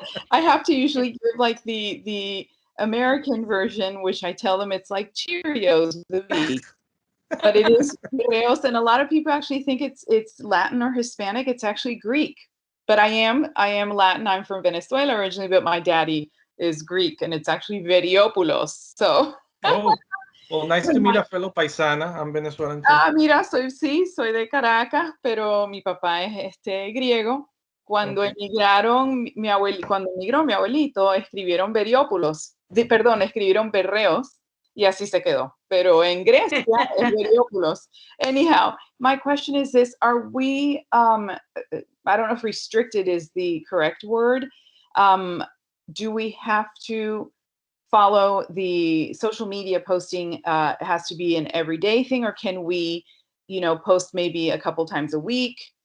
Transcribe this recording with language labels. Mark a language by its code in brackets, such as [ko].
[en] I have to usually give like the American version, which I tell them it's like Cheerios, but it is Riedels, and a lot of people actually think it's Latin or Hispanic. It's actually Greek, but I am Latin. I'm from Venezuela originally, but my daddy is Greek, and it's actually Veriopoulos. So. Oh, well, nice to meet a fellow paisana. I'm Venezuelan too. [es] Mira, soy de Caracas, pero mi papá es griego. Cuando emigraron, cuando emigró mi abuelito, escribieron Veriópulos, escribieron Berreos, y así se quedó, pero en Grecia es Verioculos. [en] Anyhow, my question is this: are we? I don't know if restricted is the correct word. Do we have to follow the social media posting? It has to be an everyday thing, or can we, post maybe a couple times a week?